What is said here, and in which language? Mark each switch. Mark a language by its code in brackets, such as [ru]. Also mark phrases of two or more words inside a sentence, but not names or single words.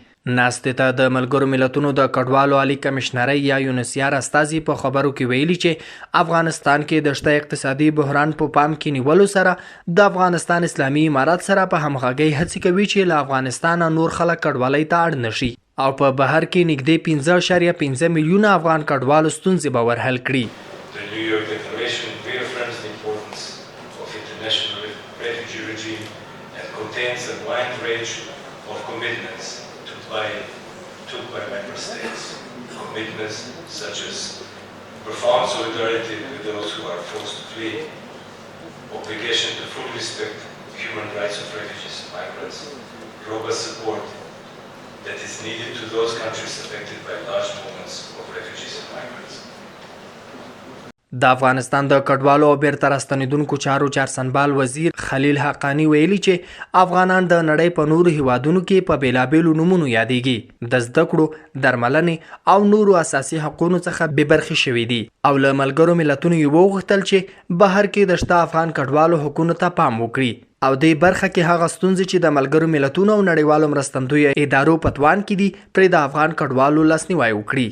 [ps] ناستې ته د ملګرو ملتونو د کډوالو عالی کمشنرۍ یا یونسیار استازي په خبرو کې ویلي چې افغانستان کې د شته اقتصادي بحران په پام کې نیولو سره د افغانستان اسلامي امارات سره په همغږۍ هڅې کوي چې له افغانستانه نور خلک کډوالۍ ته اړ نشي او په بهر کې نږدې 15.5 میلیونه افغان کډوالو ستونزې به ورحل کړي. [en] Contains a wide range of commitments took by member states. Commitments such as profound solidarity with those who are forced to flee, obligation to fully respect human rights of refugees and migrants, robust support that is needed to those countries affected by large movements of refugees and migrants. [ps] د افغانستان د کډوالو او بیرته راستنېدونکو چارو چارسنبال وزیر خلیل حقانی ویلي چې افغانان د نړۍ په نورو هیوادونو کې په بېلابېلو نومونو یادېږي، د زده کړو، درملنې او نورو اساسي حقونو څخه بې برخې شوي دي او له ملګرو ملتونو یې وغوښتل چې بهر کې د شته افغان کډوالو حقونو ته پام وکړي او دې برخه کې هغه ستونزې چې د ملګرو ملتونو او نړیوالو مرستندویو ادارو په توان کې دي پرې د افغان کډوالو لاسنیوی وکړي.